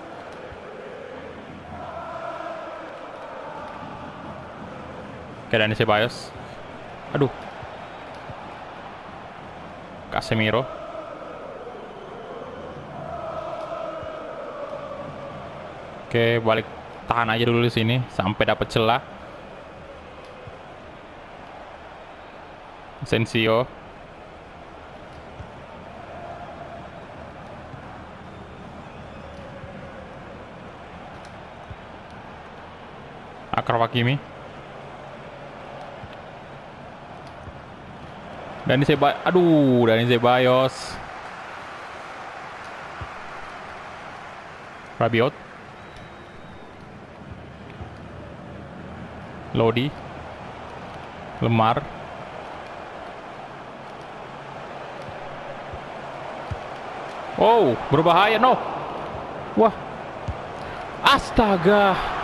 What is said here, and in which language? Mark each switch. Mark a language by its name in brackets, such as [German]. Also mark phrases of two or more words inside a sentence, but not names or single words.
[Indonesian] Oke, Dani Ceballos. Aduh. Casemiro. Oke, balik tahan aja dulu di sini sampai dapat celah. Asensio. Achraf Hakimi. Dani Ceballos. Aduh, Dani Ceballos. Rabiot. Lodi. Lemar. Oh, berbahaya, no. Wah. Astaga.